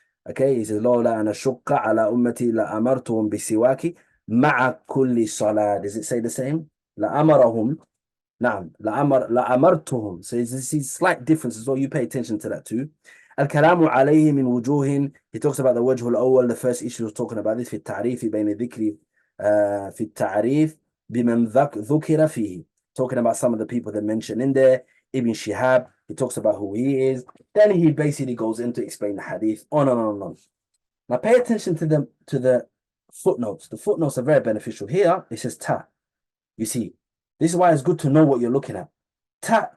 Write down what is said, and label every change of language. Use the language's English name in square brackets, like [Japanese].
[English] Okay, he says [Arabic] لولا أن أشق على أمتي لأمرتهم بالسواك مع كل صلاة. [English] Does it say the same? [Arabic] لأمرهم. نعم لأمرتهم. [English] So this is slight differences, so you pay attention to that too. [Arabic] الكلام عليه من وجوه. [English] He talks about the [Arabic] وجه الأول. [English] The first issue was talking about this [Arabic] في التعريف بين الذكر في التعريف بمن ذكر فيه. [English] Talking about some of the people that mentioned in there. Ibn Shihab, he talks about who he is. Then he basically goes in to explain the hadith. On and on and on. Now pay attention to the footnotes. The footnotes are very beneficial. Here it says ta. You see, this is why it's good to know what you're looking at. Ta.